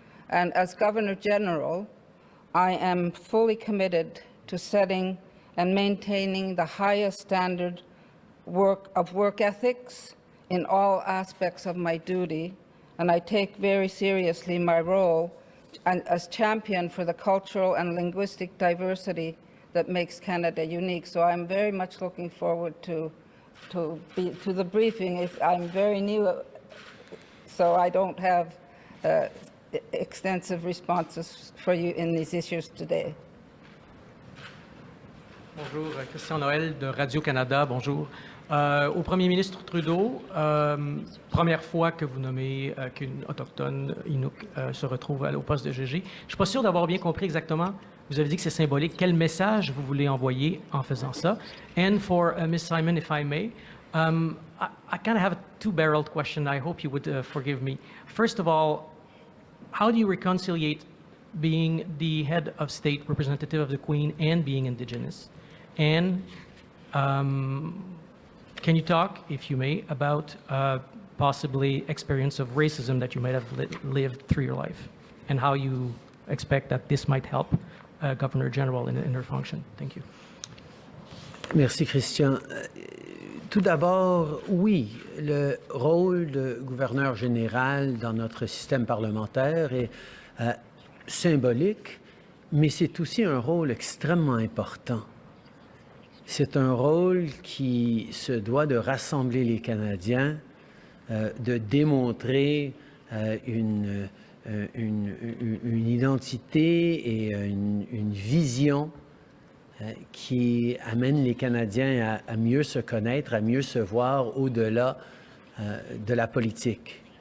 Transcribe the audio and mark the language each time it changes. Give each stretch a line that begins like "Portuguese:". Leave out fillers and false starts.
English: And as Governor-General, I am fully committed to setting and maintaining the highest standard of work ethics in all aspects of my duty, and I take very seriously my role as champion for the cultural and linguistic diversity that makes Canada unique. So I'm very much looking forward to the briefing. I'm very new, so I don't have extensive responses for you in these issues today.
French: Bonjour, Christian Noël de Radio-Canada, bonjour. Au Premier ministre Trudeau, première fois que vous nommez qu'une autochtone Inuk se retrouve au poste de GG. Je ne suis pas sûr d'avoir bien compris exactement, vous avez dit que c'est symbolique, quel message vous voulez envoyer en faisant ça?
English: And for Ms. Simon, if I may, I kind of have a two-barreled question. I hope you would forgive me. First of all, how do you reconciliate being the head of state representative of the Queen and being Indigenous? And can you talk, if you may, about possibly experience of racism that you might have lived through your life, and how you expect that this might help Governor General in her function? Thank you.
French: Merci, Christian. Tout d'abord, oui, le rôle de gouverneur général dans notre système parlementaire est symbolique, mais c'est aussi un rôle extrêmement important. C'est un rôle qui se doit de rassembler les Canadiens, de démontrer une identité et une vision qui amène les Canadiens à mieux se connaître, à mieux se voir au-delà de la politique.